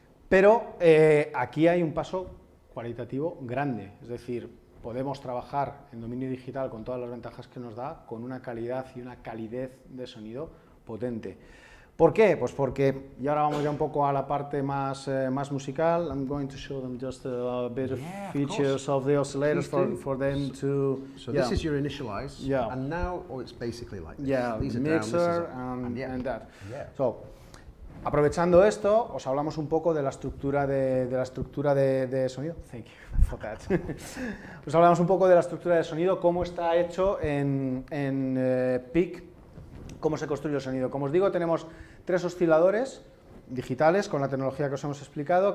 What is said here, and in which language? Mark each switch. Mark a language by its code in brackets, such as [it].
[es] Pero aquí hay un paso cualitativo grande, es decir, podemos trabajar en dominio digital con todas las ventajas que nos da, con una calidad y una calidez de sonido potente. ¿Por qué? Pues porque, y ahora vamos ya un poco a la parte más musical. [en] I'm going to show them just a bit of features of the oscillators for them to... So this is your initialize, and now it's basically like this. These are mixer and that. [es] So, aprovechando esto, os hablamos un poco de la estructura de sonido. [en] Thank you for that. [es] Os hablamos un poco de la estructura de sonido, cómo está hecho en PEAK, cómo se construye el sonido. Como os digo, tenemos 3 osciladores digitales con la tecnología que os hemos explicado.